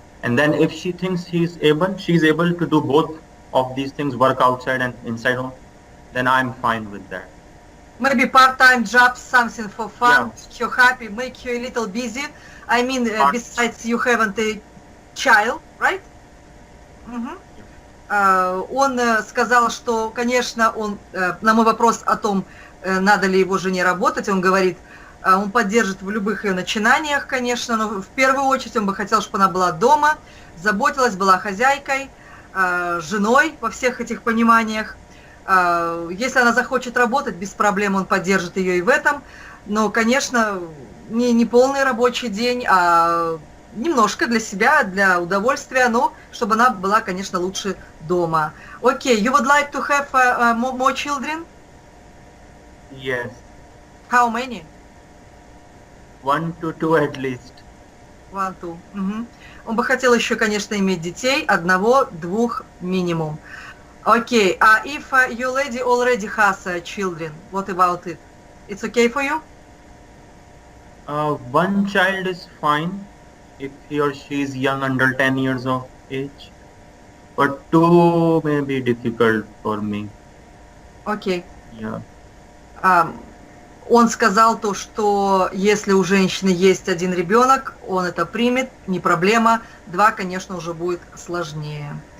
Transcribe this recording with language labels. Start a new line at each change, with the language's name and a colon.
English: And then if she thinks she's able to do both of these things, work outside and inside home, then I'm fine with that. Maybe part-time job, something for fun, Yeah. make you happy, make you a little busy. I mean, Part- besides you haven't a child, right? Мгм.
Russian: Он сказал, что, конечно, он на мой вопрос о том, надо ли его жене работать, он говорит, он поддержит в любых ее начинаниях, конечно, но в первую очередь он бы хотел, чтобы она была дома, заботилась, была хозяйкой, женой во всех этих пониманиях. Если она захочет работать, без проблем он поддержит ее и в этом, но, конечно, не полный рабочий день, а немножко для себя, для удовольствия, но чтобы она была, конечно, лучше дома.
English: Okay, you would like to have more children? Yes, How many? 1 to 2 at least. 1, 2. Мгм.
Russian: Он бы хотел еще, конечно, иметь детей, 1-2 минимум.
English: Okay, if your lady already has children, what about it? It's okay for you? One child is fine if he or she is young, under 10 years of age. But 2 may be difficult for me.
Russian: Окей.
English: Yeah.
Russian: Он сказал то, что если у женщины есть 1 ребенок, он это примет, не проблема. 2, конечно, уже будет сложнее.